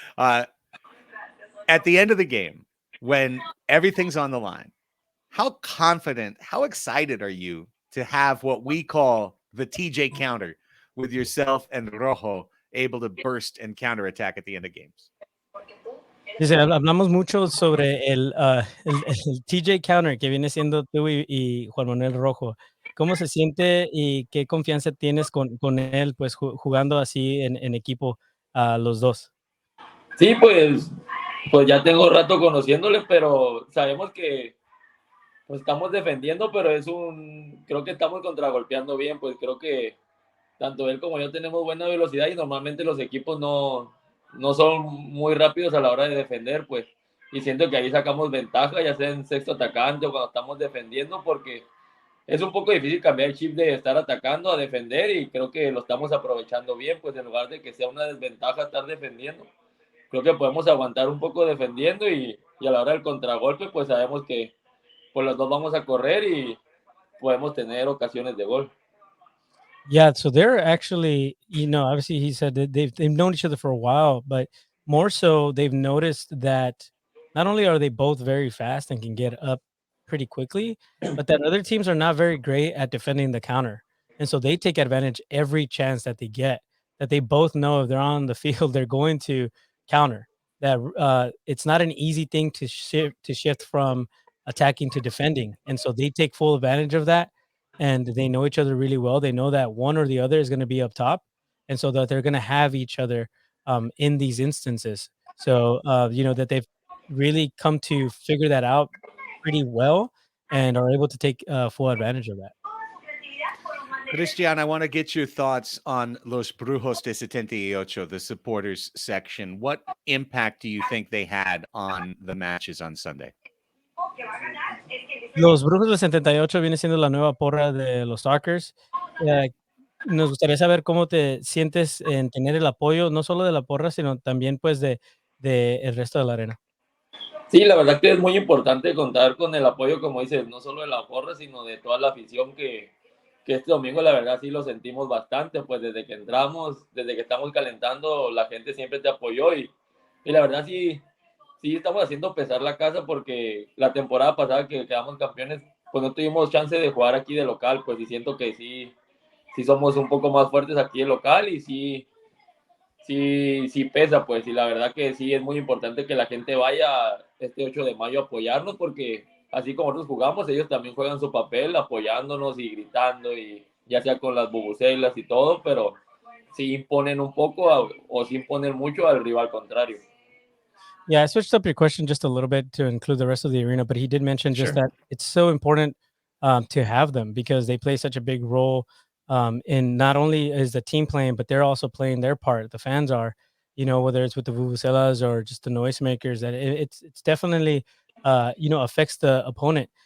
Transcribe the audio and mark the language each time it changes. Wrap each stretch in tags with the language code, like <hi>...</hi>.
<en>At the end of the game, when everything's on the line, how confident, how excited are you to have what we call the TJ counter with yourself and Rojo able to burst and counterattack at the end of games?</en> <es>Dice, hablamos mucho sobre el TJ counter que viene siendo tú y Juan Manuel Rojo. ¿Cómo se siente y qué confianza tienes con él, pues jugando así en equipo a los dos? Sí, pues ya tengo rato conociéndole, pero sabemos que pues estamos defendiendo, pero creo que estamos contragolpeando bien, pues creo que tanto él como yo tenemos buena velocidad y normalmente los equipos no son muy rápidos a la hora de defender, pues, y siento que ahí sacamos ventaja, ya sea en sexto atacante o cuando estamos defendiendo, porque es un poco difícil cambiar el chip de estar atacando a defender y creo que lo estamos aprovechando bien, pues en lugar de que sea una desventaja estar defendiendo, creo que podemos aguantar un poco defendiendo y a la hora del contragolpe, pues sabemos que pues los dos vamos a correr y podemos tener ocasiones de gol.</es> <en>Yeah, so they're actually, obviously he said that they've known each other for a while, but more so they've noticed that not only are they both very fast and can get up pretty quickly, but that other teams are not very great at defending the counter. And so they take advantage every chance that they get. That they both know if they're on the field, they're going to counter. That it's not an easy thing to shift from attacking to defending. And so they take full advantage of that, and they know each other really well. They know that one or the other is going to be up top, and so that they're going to have each other in these instances. So that they've really come to figure that out pretty well and are able to take full advantage of that. Christian, I want to get your thoughts on Los Brujos de 78, the supporters section. What impact do you think they had on the matches on Sunday?</en> <es>Los Brujos del 78 viene siendo la nueva porra de los Stalkers. Nos gustaría saber cómo te sientes en tener el apoyo, no solo de la porra, sino también pues de el resto de la arena. Sí, la verdad que es muy importante contar con el apoyo, como dices, no solo de la porra, sino de toda la afición que este domingo la verdad sí lo sentimos bastante, pues desde que entramos, desde que estamos calentando, la gente siempre te apoyó y la verdad sí estamos haciendo pesar la casa porque la temporada pasada que quedamos campeones, pues no tuvimos chance de jugar aquí de local, pues y siento que sí somos un poco más fuertes aquí de local y sí pesa, pues, y la verdad que sí es muy importante que la gente vaya este 8 de mayo a apoyarnos porque así como nosotros jugamos, ellos también juegan su papel apoyándonos y gritando, y ya sea con las bubucelas y todo, pero sí imponen un poco o sí imponen mucho al rival contrario.</es> <en>Yeah, I switched up your question just a little bit to include the rest of the arena, but he did mention just that it's so important to have them because they play such a big role in not only is the team playing, but they're also playing their part. The fans are, whether it's with the vuvuzelas or just the noisemakers, that it's definitely affects the opponent.</en>